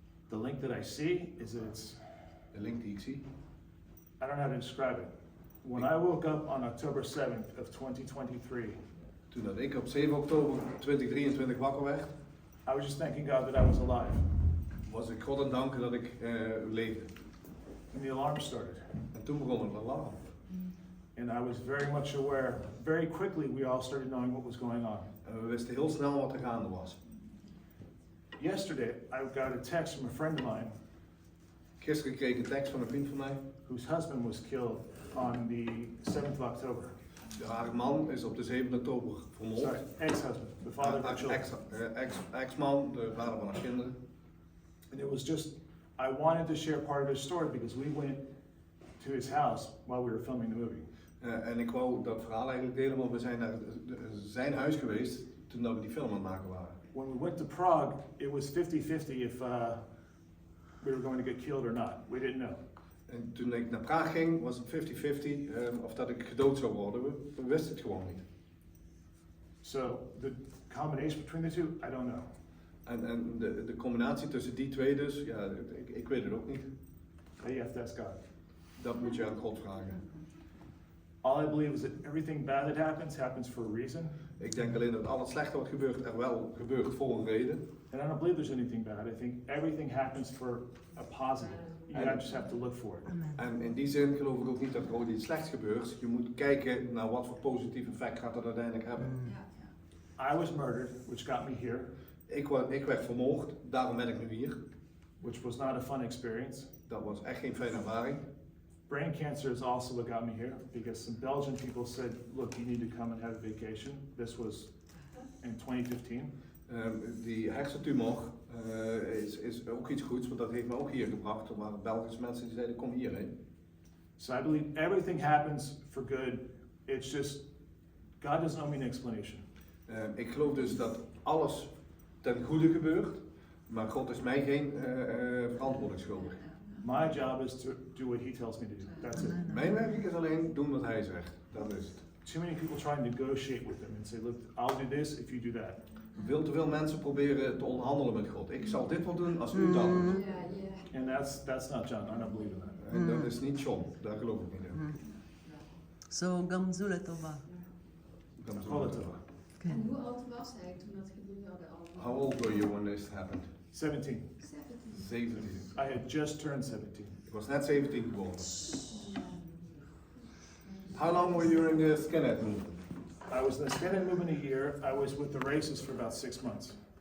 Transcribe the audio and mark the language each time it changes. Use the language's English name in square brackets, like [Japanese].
[English] The link that I see is that it's, [Dutch] De link die ik zie? [English] I don't know how to describe it. When I woke up on October 7th of 2023, [Dutch] Toen dat ik op 7 oktober 2023 wakker werd, [English] I was just thanking God that I was alive. [Dutch] was ik God aan danken dat ik leefde. [English] And the alarm started. [Dutch] En toen begon het alarm. [English] And I was very much aware, very quickly we all started knowing what was going on. [Dutch] En we wisten heel snel wat er gaande was. [English] Yesterday, I got a text from a friend of mine [Dutch] Gisteren kreeg ik een tekst van een vriend van mij. [English] whose husband was killed on the 7th of October. [Dutch] Haar man is op de 7 oktober vermoord. [English] Sorry, ex-husband, the father of the children. [Dutch] Ex-man, de vader van haar kinderen. [English] And it was just, I wanted to share part of his story because we went to his house while we were filming the movie. [Dutch] En ik wou dat verhaal eigenlijk delen, want we zijn naar zijn huis geweest toen we die film aan het maken waren. [English] When we went to Prague, it was 50-50 if we were going to get killed or not. We didn't know. [Dutch] En toen ik naar Praag ging, was het 50-50 of dat ik gedood zou worden. We wisten het gewoon niet. [English] So the combination between the two, I don't know. [Dutch] En de combinatie tussen die twee dus, ja, ik weet het ook niet. [English] You have to ask God. [Dutch] Dat moet je aan God vragen. [English] All I believe is that everything bad that happens for a reason. [Dutch] Ik denk alleen dat al het slechte wat gebeurt er wel gebeurt voor een reden. [English] And I don't believe there's anything bad. I think everything happens for a positive. You just have to look for it. [Dutch] En in die zin geloof ik ook niet dat er ooit iets slechts gebeurt. Je moet kijken naar wat voor positief effect gaat dat uiteindelijk hebben. [English] I was murdered, which got me here, [Dutch] Ik werd vermoord, daarom ben ik nu hier. [English] which was not a fun experience. [Dutch] Dat was echt geen fijne ervaring. [English] brain cancer is also what got me here, because some Belgian people said, look, you need to come and have a vacation. This was in 2015. [Dutch] Die hersentumor is ook iets goeds, want dat heeft me ook hier gebracht. Er waren Belgische mensen die zeiden, kom hierheen. [English] So I believe everything happens for good. It's just, God doesn't owe me an explanation. [Dutch] Ik geloof dus dat alles ten goede gebeurt, maar God is mij geen verantwoording schuldig. [English] My job is to do what he tells me to do. That's it. [Dutch] Mijn werk is alleen doen wat hij zegt. Dat is het. [English] Too many people try and negotiate with him and say, look, I'll do this if you do that. [Dutch] Veel te veel mensen proberen te onderhandelen met God. Ik zal dit wel doen als u dat doet. [English] And that's not John. I don't believe in that. [Dutch] En dat is niet John, daar geloof ik niet in. [Hebrew] Zo, gamzule tova. [Dutch] Dan zullen [English] Call [Dutch] we [English] it [Dutch] het [English] over. [Dutch] wel. En hoe oud was hij toen dat gebeurde al? [English] How old were you when this happened? 17. 17. 17. I had just turned 17. [Dutch] Ik was net 17 geworden. [English] How long were you in the skinhead movement? I was in the skinhead movement a year. I was with the racists for about 6 months.